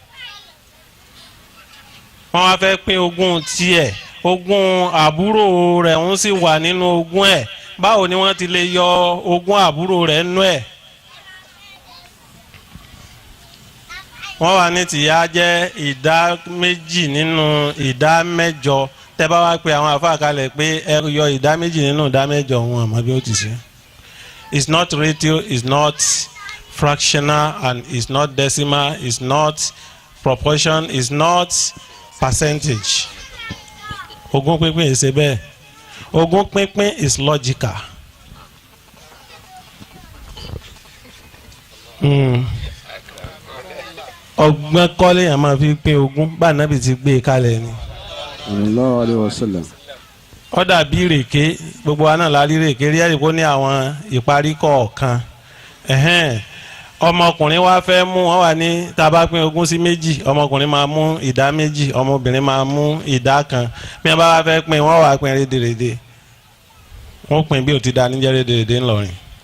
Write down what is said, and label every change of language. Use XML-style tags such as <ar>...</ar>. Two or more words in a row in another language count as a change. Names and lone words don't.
<yo>wọ́n wá fẹ́ pín ogún tiẹ̀ ogún àbúrò rẹ̀ ń sì wà nínú ogún ẹ̀ báwo ni wọ́n ti lè yọ ogún àbúrò rẹ̀ nú ẹ̀ wọ́n wà ní tìyá jẹ́ ìdá méjì nínú ìdá mẹ́jọ tẹ́ bá wá pé àwọn àfáà kalẹ̀ pé ẹ yọ ìdá méjì nínú ìdá mẹ́jọ wọn àmọ́ bí ó ti ṣe</yo> <en>it's not ratio it's not fractional and it's not decimal it's not proportion it's not percentage</en> <yo>ogún pínpín ìṣe bẹ́ẹ̀ ogún pínpín</yo> <en>is logical.</en> <yo>ọgbọ́n kọ́lé yẹn máa fi pín ogún bá ànábì ti gbé e kalẹ̀ ni.</yo> <ar>صلى الله عليه وسلم.</ar> <yo>ó dàbí ìrèké gbogbo wa náà la rí ìrèké rí ẹ̀rí kó ní àwọn ìparí kọ̀ọ̀kan ọmọkùnrin wa fẹ́ mú wọn wà ní tá a bá pín ogún sí méjì ọmọkùnrin máa mú ìdá méjì ọmọbìnrin máa mú ìdá kan bí wọn bá wá fẹ́ pín wọn wà pín rédèrèdè wọn pín bí ó ti dá níjẹ́ rédèrèdè ńlọrin.</yo>